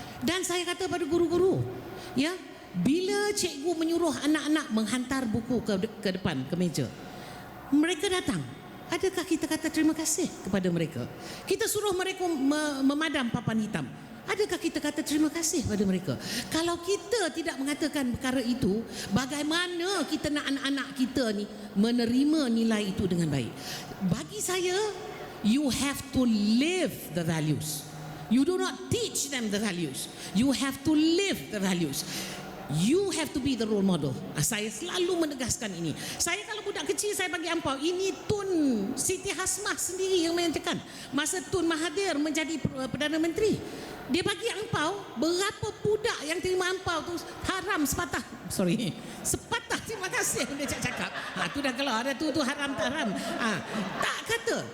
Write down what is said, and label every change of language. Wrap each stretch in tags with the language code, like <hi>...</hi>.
<ms>Dan saya kata pada guru-guru, ya, bila cikgu menyuruh anak-anak menghantar buku ke depan, ke meja, mereka datang, adakah kita kata terima kasih kepada mereka? Kita suruh mereka memadam papan hitam, adakah kita kata terima kasih pada mereka? Kalau kita tidak mengatakan perkara itu, bagaimana kita nak anak-anak kita ni menerima nilai itu dengan baik? Bagi saya,</ms> <en>you have to live the values. You do not teach them the values. You have to live the values. You have to be the role model.</en> <ms>Saya selalu menegaskan ini. Saya kalau budak kecil saya bagi ampau. Ini Tun Siti Hasmah sendiri yang menyatakan masa Tun Mahathir menjadi Perdana Menteri, dia bagi ampau, berapa budak yang terima ampau tu haram sepatah. Sepatah terima kasih dia cakap. Tu dah kalau ada tu haram tak haram. Tak kata.</ms>